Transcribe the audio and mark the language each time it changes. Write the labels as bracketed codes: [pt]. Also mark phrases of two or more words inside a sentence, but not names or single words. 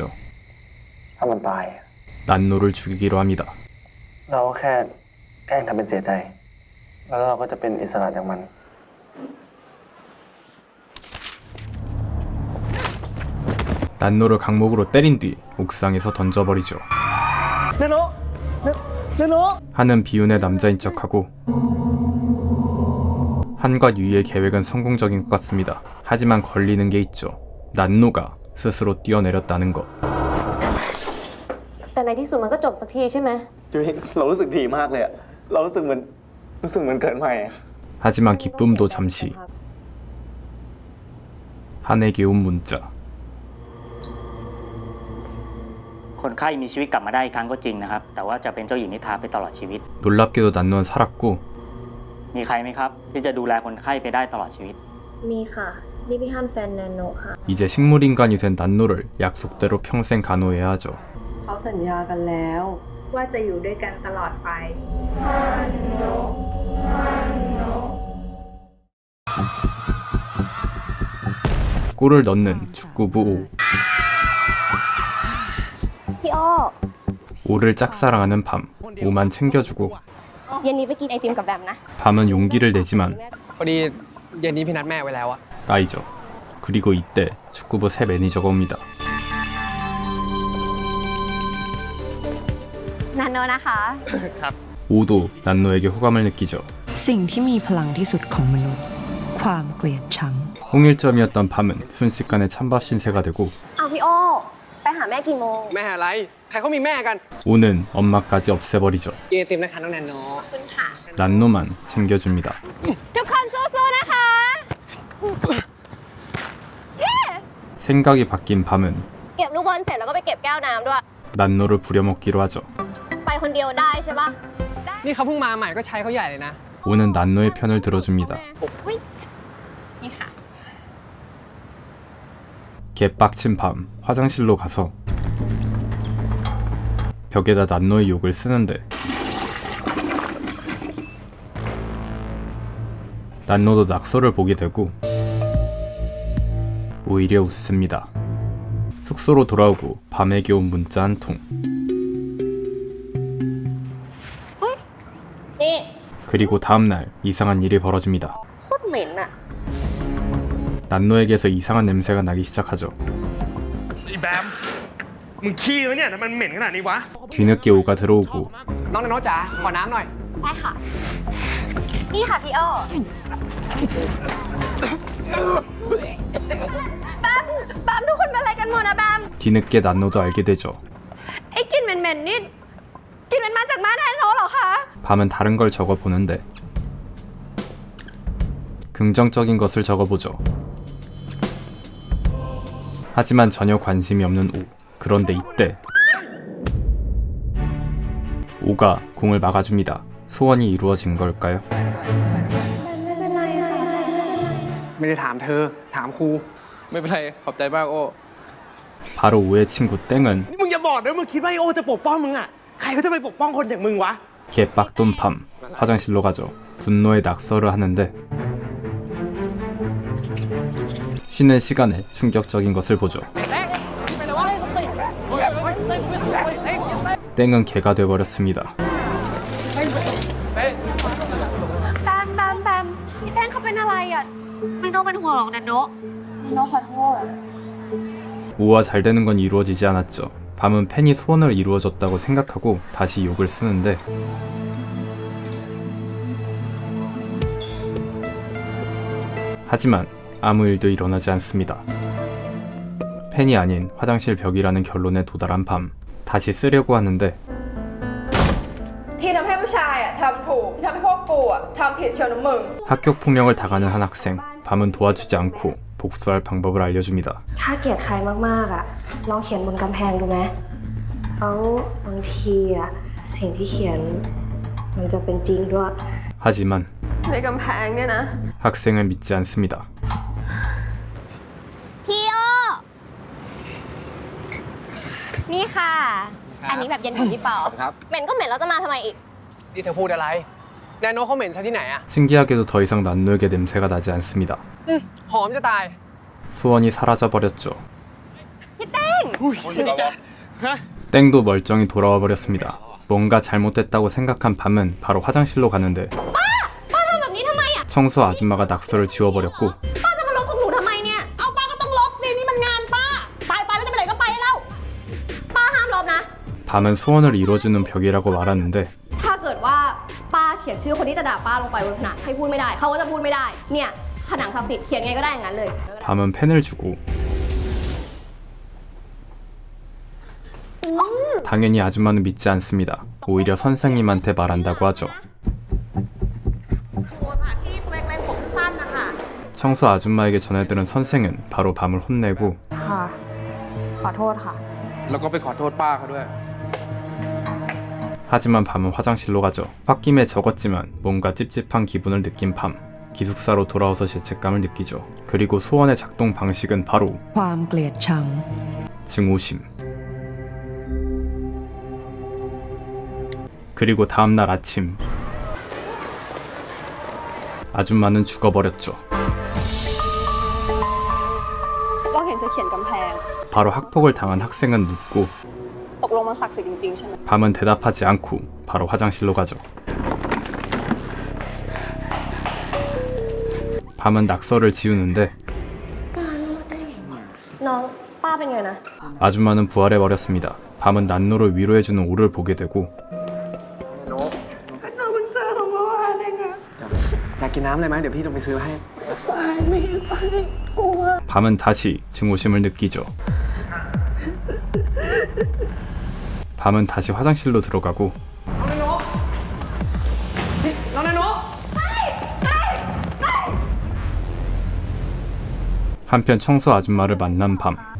[th] ถ้ามันตาย [ko] 난노를 죽이기로 합니다. [th] เราก็แค่แกล้งทำเป็นเสียใจ แล้วเราก็จะเป็นอิสระจากมัน [ko] 난노를 강목으로 때린 뒤 옥상에서 던져버리죠. 한은 비운의 남자인 척하고 한과 유이의 계획은 성공적인 것 같습니다. 하지만 걸리는 게 있죠. 난노가 스스로 뛰어내렸다는 것. [th] แต่ในที่สุดมันก็จบสักทีใช่ไหม ยุ้ยเรารู้สึกดีมากเลยอะเรารู้สึกเหมือนเกิดใหม่ [ko] 하지만 기쁨도 잠시. 한에게 온 문자. [th] คนไข้มีชีวิตกลับมาได้อีกครั้งก็จริงนะครับ แต่ว่าจะเป็นเจ้าหญิงนิทราไปตลอดชีวิต [ko] 놀랍게도 난노는 살았고 [th] มีใครไหมครับ ที่จะดูแลคนไข้ไปได้ตลอดชีวิต มีค่ะ นี่พี่ฮันแฟนนาโนค่ะ [ko] 이제 식물인간이 된 난노를 약속대로 평생 간호해야 하죠. [th] เขาสัญญากันแล้ว ว่าจะอยู่ด้วยกันตลอดไป [ko] 골을 넣는 축구부 [th] พี่อ้อ [ko] 오를 짝사랑하는 밤. 오만 챙겨주고 [th] เย็นนี้ไปกินไอติมกับแบมนะ [ko] 밤은 용기를 내지만 [th] พอดีเย็นนี้พี่นัดแม่ไว้แล้วอะ [ko] 까이죠. 그리고 이때 축구부 새 매니저가 옵니다. [th] นาโนนะคะ ครับ [ko] 오도 난노에게 호감을 느끼죠. [th] สิ่งที่มีพลังที่สุดของมนุษย์ความเกลียดชัง [ko] 홍일점이었던 밤은 순식간에 찬밥 신세가 되고 [th] เอาพี่โอไปหาแม่กี่โมง แม่อะไร ใครเขามีแม่กัน [ko] 오는 엄마까지 없애버리죠. [th] เกียรติมนะคะน้องแนนโน [ko] 난노만 챙겨줍니다. [th] ทุกคนสู้ๆนะคะ [ko] 생각이 바뀐 밤은 [th] เก็บลูกบอลเสร็จแล้วก็ไปเก็บแก้วน้ำด้วย [ko] 난노를 부려먹기로 하죠. [th] ไปคนเดียวได้ใช่ปะ นี่เขาเพิ่งมาใหม่ก็ใช้เขาใหญ่เลยนะ [ko] 오는 난노의 편을 들어줍니다. [th] นี่ค่ะ [ko] 개빡친 밤 화장실로 가서 벽에다 난노의 욕을 쓰는데 난노도 낙서를 보게 되고 오히려 웃습니다. 숙소로 돌아오고 밤에게 온 문자 한 통. [th] นี่ [ko] 그리고 다음날 이상한 일이 벌어집니다. [th] โคตรเหม็นอะ [ko] 난노에게서 이상한 냄새가 나기 시작하죠. [th] อีแบม มึงขี้วะเนี่ยทำไมมันเหม็นขนาดนี้วะ [ko] 뒤늦게 오가 들어오고 [th] น้องแนนโนจ๋า ขอน้ำหน่อย ได้ค่ะ นี่ค่ะพี่โอแบมทุกคนเป็นอะไรกันหมดนะแบม [ko] 뒤늦게 난노도 알게 되죠. [th] ไอ้กลิ่นเหม็นๆนี่กลิ่นมันมาจากบ้านแทนโนเหรอคะ [ko] 밤은 다른 걸 적어보는데 긍정적인 것을 적어보죠. 하지만 전혀 관심이 없는 오. 그런데 이때 오가 공을 막아줍니다. 소원이 이루어진 걸까요? [th] ไม่ได้ถามเธอ ถามครู ไม่เป็นไร ขอบใจมากโอ [ko] 바로 오의 친구 땡은 [th] นี่มึงอย่าบอกนะมึงคิดว่าไอโอจะปกป้องมึงอ่ะ ใครเขาจะไปปกป้องคนอย่างมึงวะ [ko] 개빡돈 밤 화장실로 가죠. 분노의 낙서를 하는데 쉬는 시간에 충격적인 것을 보죠. 땡은 개가 돼버렸습니다. [th] แบมพี่แต้งเขาเป็นอะไรอ่ะ ไม่ต้องเป็นห่วงหรอกนะโนะ โนขอโทษ [ko] 오와 잘 되는 건 이루어지지 않았죠. 밤은 팬이 소원을 이루어졌다고 생각하고 다시 욕을 쓰는데 하지만 아무 일도 일어나지 않습니다. 팬이 아닌 화장실 벽이라는 결론에 도달한 밤 다시 쓰려고 하는데 [th] ที่ทำให้ผู้ชายอ่ะทำถูกที่ทำให้พวกกูอ่ะทำผิดเชียวนะมึง [ko] 학교 폭력을 당하는 한 학생 밤은 도와주지 않고 복수할 방법을 알려줍니다. [th] ถ้าเกลียดใครมากๆอ่ะลองเขียนบนกำแพงดูไหมแล้วบางทีอ่ะสิ่งที่เขียนมันจะเป็นจริงด้วย [ko] 하지만 [th] ในกำแพงเนี่ยนะ [ko] 학생은 믿지 않습니다. [th] พี่โอนี่ค่ะ อันนี้แบบเย็นของพี่เปา ครับ เหม็นก็เหม็นแล้วจะมาทำไมอีก นี่เธอพูดอะไร แนนโนเขาเหม็นซะที่ไหนอ่ะ [ko] 신기하게도 더 이상 난노에게 냄새가 나지 않습니다. [th] หอมจะตาย [ko] 소원이 사라져 버렸죠. [th] พี่แต้ง [ko] 땡도 멀쩡히 돌아와 버렸습니다. 뭔가 잘못됐다고 생각한 밤은 바로 화장실로 가는데 [th] ป้าทำแบบนี้ทำไมอ่ะ [ko] 청소 아줌마가 낙서를 지워버렸고 [th] ป้าจะมาลบของหนูทำไมเนี่ย เอาป้าก็ต้องลบสินี่มันงานป้า ไปแล้วจะไปไหนก็ไปแล้ว ป้าห้ามลบนะ [ko] 밤은 소원을 이뤄주는 벽이라고 말하는데 [th] ถ้าเกิดว่าป้าเขียนชื่อคนที่จะด่าป้าลงไปบนผนังให้พูดไม่ได้เขาก็จะพูดไม่ได้ เนี่ยผนังศักดิ์สิทธิ์เขียนไงก็ได้อย่างนั้นเลย [ko] 밤은 펜을 주고 당연히 아줌마는 믿지 않습니다. 오히려 선생님한테 말한다고 하죠. 청소 아줌마에게 전해들은 선생은 바로 밤을 혼내고 [th] ค่ะ ขอโทษค่ะ แล้วก็ไปขอโทษป้าเขาด้วย [ko] 하지만 밤은 화장실로 가죠. 홧김에 적었지만 뭔가 찝찝한 기분을 느낀 밤. 기숙사로 돌아와서 죄책감을 느끼죠. 그리고 소원의 작동 방식은 바로 [th] ความเกลียดชัง [ko] 증오심. 그리고 다음날 아침 아줌마는 죽어버렸죠. [th] เราเห็นเธอเขียนกำแพง [ko] 바로 학폭을 당한 학생은 묻고 [th] ตกลงมันศักดิ์สิทธิ์จริงๆใช่ไหม [ko] 밤은 대답하지 않고 바로 화장실로 가죠. 밤은 낙서를 지우는데 [th] น้องป้าเป็นไงนะ [ko] 아줌마는 부활해버렸습니다. 밤은 난노를 위로해주는 오를 보게 되고 [th] แนนโน กินน้ำอะไรไหมเดี๋ยวพี่ลงไปซื้อให้ [ko] 밤은 다시 증오심을 느끼죠. 밤은 다시 화장실로 들어가고 한편 청소 아줌마를 만난 밤.